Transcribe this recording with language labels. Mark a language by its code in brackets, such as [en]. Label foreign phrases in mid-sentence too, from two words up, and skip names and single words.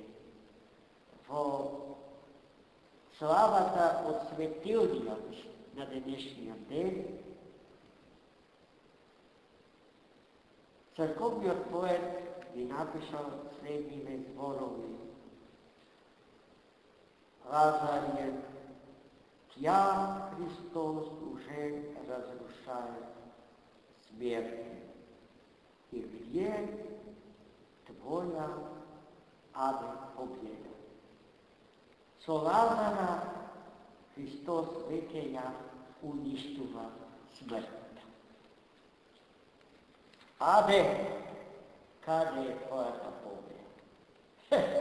[mk] Во славата од светилниот на денешниот ден, црковниот поет ги напишал следниве зборови: [cu] Лазарь, тя Христос уже разрушает смерть. И где твоя победа? [mk] Со Лазара Христос веќе уништува смртта. Каде е твојата победа?